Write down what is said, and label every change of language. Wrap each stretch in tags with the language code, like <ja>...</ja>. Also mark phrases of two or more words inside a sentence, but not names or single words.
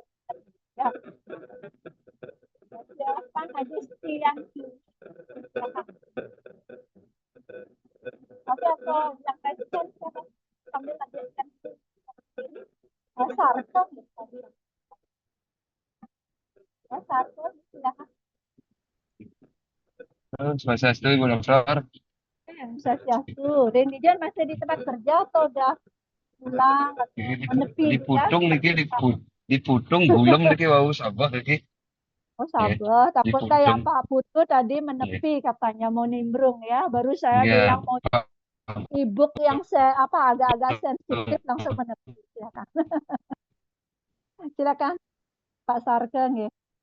<id>Ya. Silakan Haji Setianti. Silakan. Oke, atau yang lain silakan sambil lanjutkan. Sarto tadi. Sarto silakan. Swastiastu, Ibu Dokter. Swastiastu. Renijan masih di tempat kerja atau udah pulang atau menepi Di Putung juga?</id> <ban>niki di Putung gulem niki wau sabah niki.</ban> <id>Oh sabar, Di takut kayak Putung. Pak Putu tadi menepi katanya mau nimbrung ya. Baru saya Iya. bilang mau e-book yang agak-agak sensitif langsung menepi. Silakan. Silakan Pak Sarkeng ya.</id>